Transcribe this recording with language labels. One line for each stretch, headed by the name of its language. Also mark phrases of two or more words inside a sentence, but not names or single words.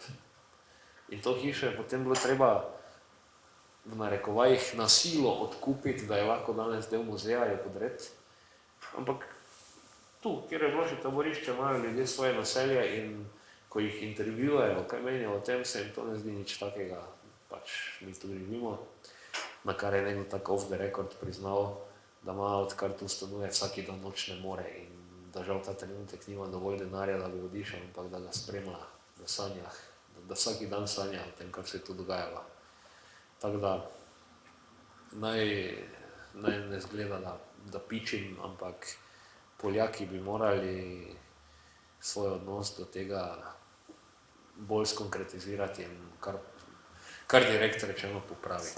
Slovenian: In to hišo je potem bilo treba v narekovajih na silo odkupiti, da je lahko danes del muzeja, jo podreti. Ampak tu, kjer je bilo še taborišče, imajo ljudje svoje naselje in ko jih intervjujejo, kaj menijo o tem, se jim to ne zdi nič takega, pač mi tu živimo, na kar je nekdo tako
English: off the record
Slovenian: priznal, da ima odkar tu stanuje vsaki dan nočne more in da žal ta trenutek nima dovolj denarja, da bi odišel, ampak da ga spremlja v sanjah, da vsaki dan sanja o tem, kar se je tu dogajalo. Tako da naj ne zgleda, da pičim, ampak Poljaki bi morali svoj odnos do tega bolj skonkretizirati in kar direkt rečeno popraviti.